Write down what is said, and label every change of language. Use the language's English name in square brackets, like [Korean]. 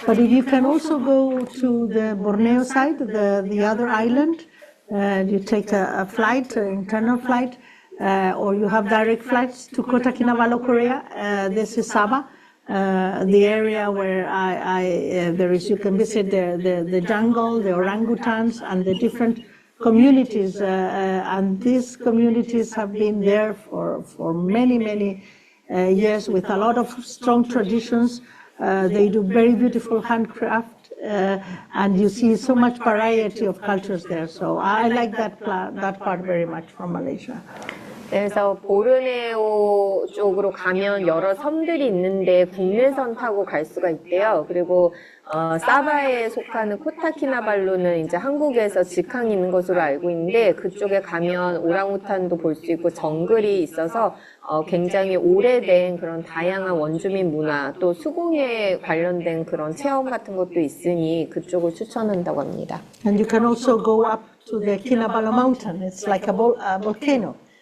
[English] But if you can also go to the Borneo side, the other island, you take a flight, an internal flight, or you have direct flights to Kota Kinabalu, Korea. This is Sabah, the area where you can visit the jungle, the orangutans, and the different communities. And these communities have been there for many, many years with a lot of strong traditions. They do very beautiful handcraft. And you see so much variety of cultures there. So I like that part very much from Malaysia. [Korean] 그래서 보르네오 쪽으로 가면 여러 섬들이 있는데 국내선 타고 갈 수가 있대요. 그리고 사바에 속하는 코타키나발루는 이제 한국에서 직항이 있는 것으로 알고 있는데 그쪽에 가면 오랑우탄도 볼 수 있고 정글이 있어서 굉장히 오래된 그런 다양한 원주민 문화 또 수공예에 관련된 그런 체험 같은 것도 있으니 그쪽을 추천한다고 합니다. [English] And you can also go up to the Kinabalu mountain. It's like a volcano.